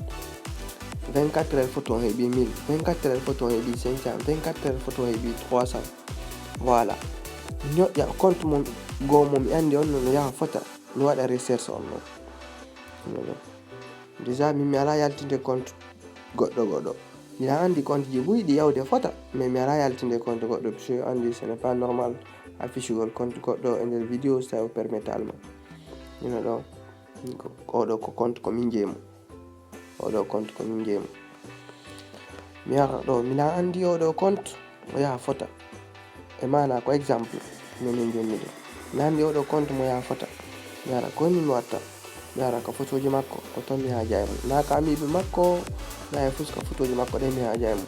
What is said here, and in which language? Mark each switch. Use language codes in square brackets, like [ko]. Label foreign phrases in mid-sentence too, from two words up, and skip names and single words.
[fr] 24 heures photo [ff] on heeɓi 1000, [fr] 24 heures photo [ff] on heeɓi 500, [fr] 24 heures photo [ff] on heeɓi 300 voilà. mi ñoƴƴa compte mo goo mo mi andi on no yaha fota, mi waɗa recherche on non. déjà min mi ala yaltinde compte goɗɗo miɗa andi compte ji ɓuyɗi yawde fota, mais mi ala yaltinde compte goɗɗo puisque andi [fr] ce n'est pas normal [ff] affichugol compte goɗɗo e nder vidéo so tawi o permettal ma. mino ɗo oɗo ko compte komin jeeymo, oɗo compte komin jeeymo, mi yara ɗo miɗa andi oɗo compte o yaha fota e mana ko exemple minen jonni ɗo mi andi oɗo compte mo yaha fota, mi yara koni mi watta, mi yara ka photo ji makko ko ton mi haja e mum, na ka amiɓe makko na e fuska photo ji makko ɗe mi haja e mum.